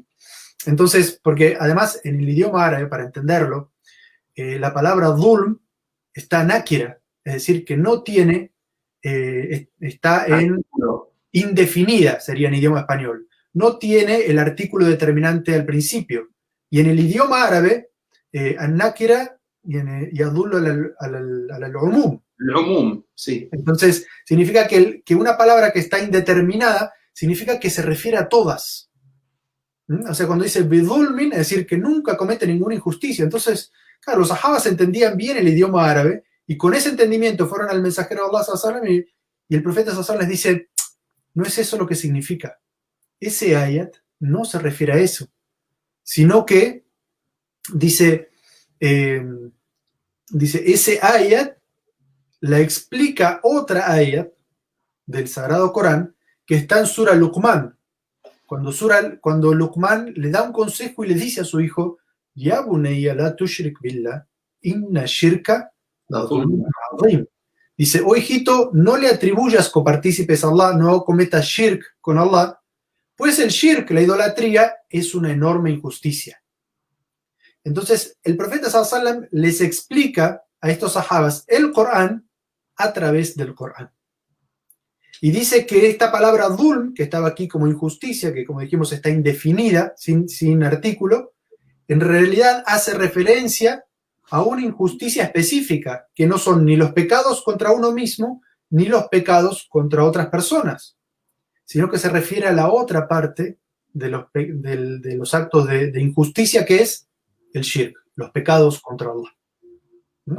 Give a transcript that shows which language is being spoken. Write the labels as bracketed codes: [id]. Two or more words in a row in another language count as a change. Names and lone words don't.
[es] Entonces, porque además en el idioma árabe, para entenderlo, la palabra dhulm está nakira, es decir, que no tiene, está en indefinida, sería en idioma español. No tiene el artículo determinante al principio. Y en el idioma árabe, [ar] النكرة يدل العموم. [es] El-umum, sí. Entonces, significa que una palabra que está indeterminada, significa que se refiere a todas. O sea, cuando dice bidulmin, es decir, que nunca comete ninguna injusticia. Entonces, claro, los sahabas entendían bien el idioma árabe, y con ese entendimiento fueron al mensajero de Allah [ar] صلى الله عليه وسلم, [es] y el profeta [ar] صلى الله عليه وسلم [es] les dice, no es eso lo que significa. Ese ayat no se refiere a eso, sino que dice ese ayat la explica otra ayat del Sagrado Corán que está en Sura Luqman, cuando Luqman le da un consejo y le dice a su hijo, [ar] يا بني لا تشرك بالله إن الشرك لظلم عظيم. [es] Dice, oh hijito, no le atribuyas copartícipes a Allah, no cometas shirk con Allah, pues el shirk, la idolatría, es una enorme injusticia. Entonces, el profeta [ar] صلى الله عليه وسلم [es] les explica a estos sahabas el Corán a través del Corán. Y dice que esta palabra dhulm, que estaba aquí como injusticia, que como dijimos está indefinida, sin artículo, en realidad hace referencia a una injusticia específica, que no son ni los pecados contra uno mismo, ni los pecados contra otras personas, sino que se refiere a la otra parte de los actos de injusticia, que es el shirk, los pecados contra Allah.